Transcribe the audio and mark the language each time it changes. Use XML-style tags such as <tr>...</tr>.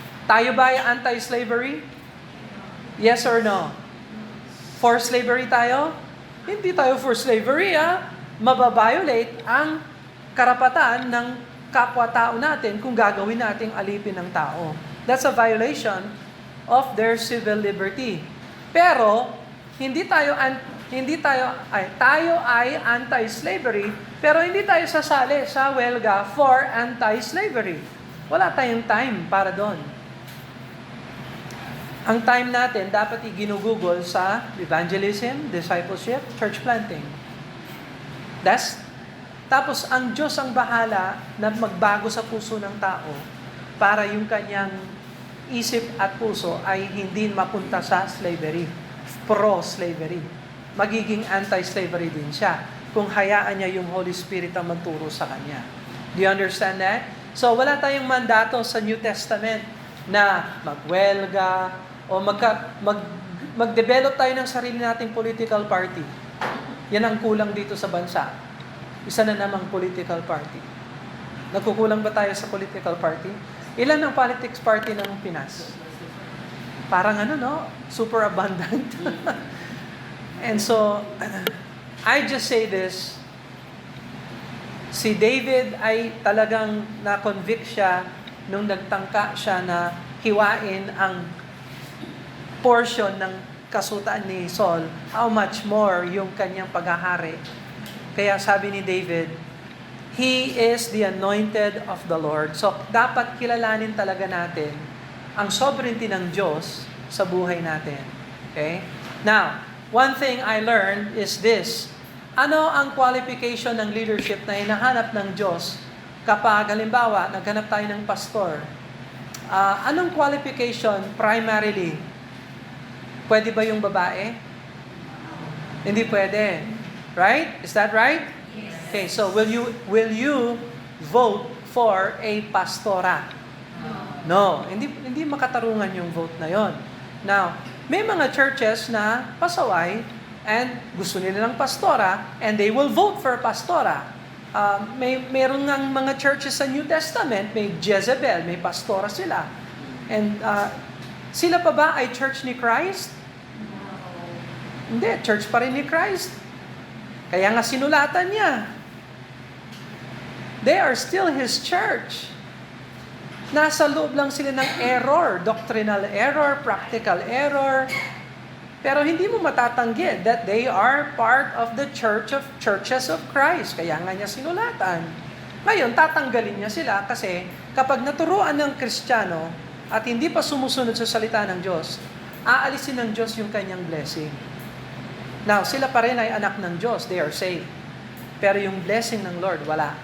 <tl>Tayo ba ay anti-slavery?</tl> <en>Yes or no?</en> <tl>For slavery tayo? Hindi tayo for slavery, Mababiolate ang karapatan ng kapwa-tao natin kung gagawin nating alipin ng tao.</tl> <en>That's a violation of their civil liberty.</en> <tl>Pero tayo ay anti-slavery, pero hindi tayo sasali sa welga for anti-slavery. Wala tayong time para doon. Ang time natin dapat iginugugol sa evangelism, discipleship, church planting. Tapos ang Diyos ang bahala na magbago sa puso ng tao para yung kanyang isip at puso ay hindi mapunta sa slavery, pro-slavery. Magiging anti-slavery din siya kung hayaan niya yung Holy Spirit ang magturo sa kanya.</tl> <en>Do you understand that?</en> <tl>So wala tayong mandato sa New Testament na magwelga o mag-develop tayo ng sarili nating political party. Yan ang kulang dito sa bansa. Isa na namang political party. Nagkukulang ba tayo sa political party? Ilan ang politics party ng Pinas?</tl> <en>Parang super abundant. And so, I just say this,</en> <tl>si David ay talagang na-convict siya nung nagtangka siya na hiwain ang portion ng kasutaan ni Saul, how much more yung kanyang paghahari. Kaya sabi ni</tl> <en>David, He is the anointed of the Lord.</en> <tl>So, dapat kilalanin talaga natin ang sovereignty ng Diyos sa buhay natin.</tl> <en>Okay? Now, one thing I learned is this.</en> <tl>Ano ang qualification ng leadership na hinahanap ng Diyos kapag, halimbawa, naghanap tayo ng pastor? Anong qualification primarily? Pwede ba yung babae? Hindi pwede.</tl> <en>Right? Is that right? Yes. Okay, so will you vote for a pastora?</en> <tl>No, hindi makatarungan yung vote na yon. Now, may mga churches na pasaway and gusto nila ng pastora and</tl> <en>they will vote for a pastora.</en> <tl>Meron ng mga churches sa New Testament, may Jezebel, may pastora sila. And sila pa ba ay church ni Christ? Hindi, church pa rin ni Christ. Kaya nga sinulatan niya.</tl> <en>They are still His church.</en> <tl>Nasa loob lang sila ng</tl> <en>error, doctrinal error, practical error.</en> <tl>Pero hindi mo matatanggi</tl> <en>that they are part of the churches of Christ.</en> <tl>Kaya nga niya sinulatan. Ngayon, tatanggalin niya sila kasi kapag naturuan ng Kristiyano at hindi pa sumusunod sa salita ng Diyos, aalisin ng Diyos yung kanyang blessing. Now, sila pa rin ay anak ng Diyos.</tl> <en>They are saved.</en> <tl>Pero yung blessing ng Lord, wala.</tl>